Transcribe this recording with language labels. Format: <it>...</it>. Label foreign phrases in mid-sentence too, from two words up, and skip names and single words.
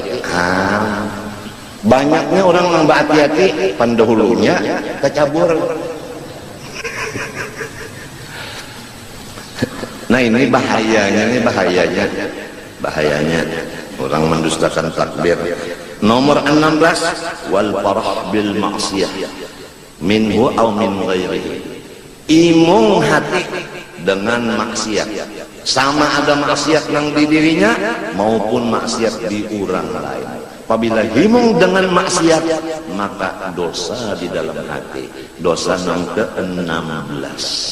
<bjn>Banyaknya orang nang hati-hati pendahulunya kecabur. Nah ini bahayanya orang mendustakan takdir. Nomor 16,</bjn> <ar>والفرح بالمعصية منه أو من غيره.</ar> <bjn>Imung hati dengan maksiat, sama ada maksiat nang di dirinya maupun maksiat di orang lain. Apabila himung dengan maksiat, maka dosa di dalam hati. Dosa nang ke-16.</bjn>